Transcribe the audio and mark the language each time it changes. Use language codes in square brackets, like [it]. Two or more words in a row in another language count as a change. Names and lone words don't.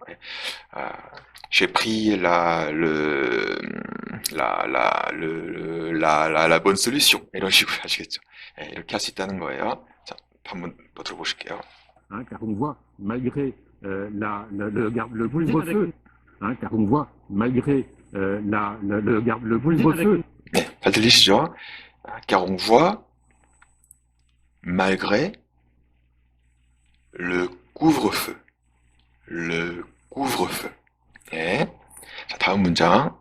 [fr] j'ai pris la bonne solution. [ko] 이런 식으로 하시겠죠. 이렇게 할 수 있다는 거예요. 자, 한번 더 들어보실게요. [fr] hein, car on voit, malgré le couvre-feu, hein, car on voit, malgré le couvre-feu, [ko] 네, 잘 들리시죠? [fr] car on voit, malgré le couvre-feu. le couvre-feu. [ko] 네. 자, 다음 문장